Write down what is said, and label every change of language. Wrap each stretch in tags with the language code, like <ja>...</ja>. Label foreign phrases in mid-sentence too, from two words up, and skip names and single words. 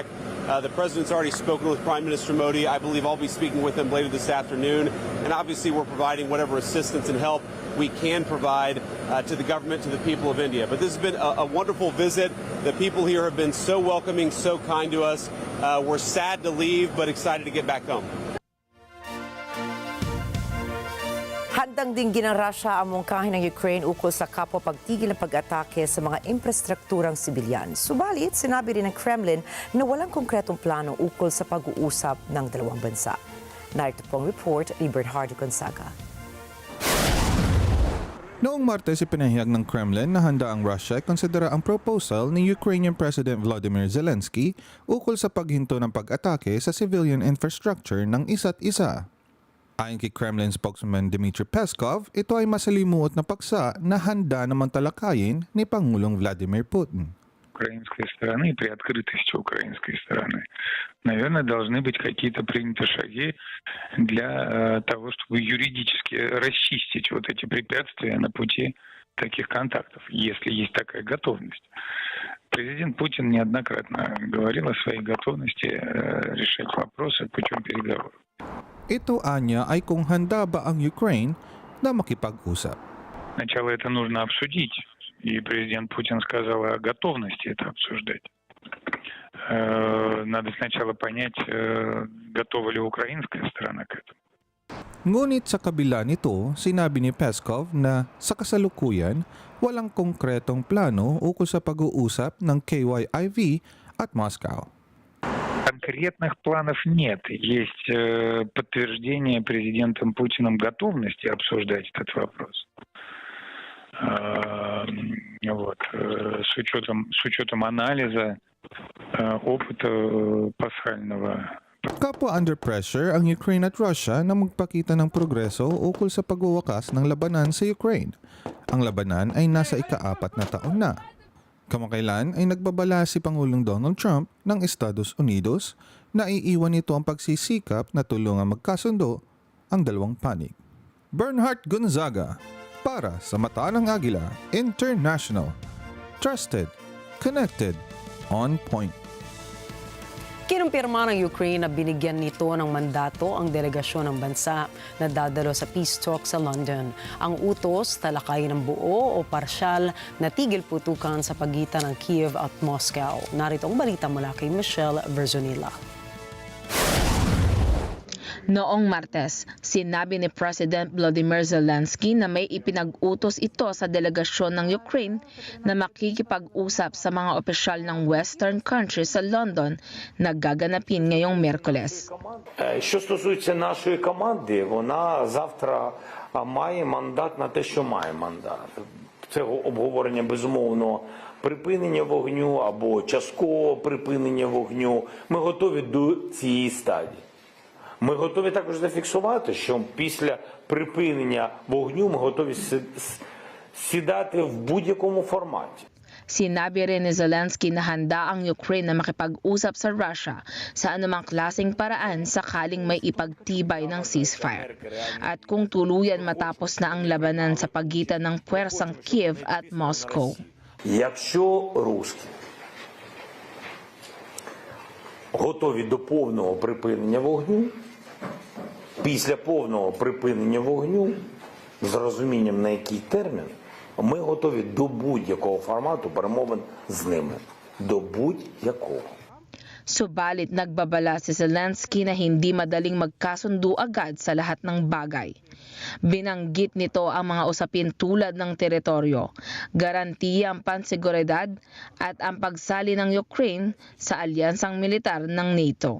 <en>The President's already spoken with Prime Minister Modi. I believe I'll be speaking with him later this afternoon. And obviously, we're providing whatever assistance and help we can provide to the government, to the people of India. But this has been a wonderful visit. The people here have been so welcoming, so kind to us. We're sad to leave, but excited to get back home.</en> <tl>Handang dinggin ng Russia ang mungkahin ng Ukraine ukol sa kapwa pagtigil ng pag-atake sa mga infrastrukturang sibilyan. Subalit, sinabi rin ng Kremlin na walang konkretong plano ukol sa pag-uusap ng dalawang bansa. Narito pong report ni Bernardo Gonzaga. Noong Martes, ipinahayag ng Kremlin na handa ang Russia konsidera ang proposal ni</tl> <en>Ukrainian President</en> <tl>Volodymyr Zelensky ukol sa paghinto ng pag-atake sa</tl> <en>civilian infrastructure</en> <tl>ng isa't isa. Ayon kay Kremlin spokesman Dmitry Peskov, ito ay masalimuot na paksa na handa naman talakayin ni Pangulong Vladimir Putin.</tl> <ru>Украинской стороны, при открытости украинской стороны, наверное, должны быть какие-то приняты шаги для того, чтобы юридически расчистить вот эти препятствия на пути таких контактов, если есть такая готовность. Президент Путин неоднократно говорил о своей готовности решать вопросы путем переговоров.</ru> <tl>Ito anya ay kung handa ba ang Ukraine na makipag-usap.</tl> <ru>Сначала это нужно обсудить, и президент Путин сказал о готовности это обсуждать. Надо сначала понять, готова ли украинская сторона к этому.</ru> <tl>Ngunit sa kabila nito, sinabi ni Peskov na sa kasalukuyan, walang konkretong plano ukol sa pag-uusap ng KYIV at Moscow.</tl> <ru>Конкретных планов нет. Есть подтверждение президентом Путиным готовности обсуждать этот вопрос. Вот. С учетом анализа опыта пасхального.</ru> <tl>Kapwa</tl> <en>under pressure</en> <tl>ang Ukraine at Russia na magpakita ng progreso ukol sa pagwawakas ng labanan sa Ukraine. Ang labanan ay nasa ika-4 na taon na. Kamakailan ay nagbabala si Pangulong Donald Trump ng Estados Unidos na iiwan nito ang pagsisikap na tulungan magkasundo ang dalawang panig. Bernhard Gonzaga para sa Mata ng Agila International.</tl> <en>Trusted, connected, on point.</en> <tl>Kinumpirma ng Ukraine na binigyan nito ng mandato ang delegasyon ng bansa na dadalo sa</tl> <en>peace talk</en> <tl>sa London. Ang utos, talakayin ng buo o parsyal na tigil putukan sa pagitan ng Kiev at Moscow. Narito ang balita mula kay Michelle Verzonilla. Noong Martes, sinabi ni President Volodymyr Zelensky na may ipinag-utos ito sa delegasyon ng Ukraine na makikipag-usap sa mga opisyal ng</tl> <en>Western countries</en> <tl>sa London na gaganapin ngayong Miyerkules.</tl> <uk>Що стосується нашої команди, вона завтра має мандат на те, що має мандат. Це обговорення, безумовно, припинення вогню або часткового припинення вогню. Ми готові до цієї стадії. Ми готові також зафіксувати, що після припинення вогню ми готові сідати в будь-якому форматі.</uk> <tl>Sinabi rin ni Zelensky na handa ang Ukraine na makipag-usap sa Russia sa anumang klaseng paraan sakaling may ipagtibay ng ceasefire. At kung tuluyan matapos na ang labanan sa pagitan ng puwersang Kiev at Moscow.</tl> <uk>Якщо русські готові до повного припинення вогню, після повного припинення вогню, з розумінням на який термін, Ми готові до будь-якого формату перемовин з ними. До будь-якого.</uk> <tl>Subalit nagbabala si Zelensky na hindi madaling magkasundo agad sa lahat ng bagay. Binanggit nito ang mga usapin tulad ng teritoryo, garantiyang panseguridad at ang pagsali ng Ukraine sa alyansang militar ng NATO.</tl>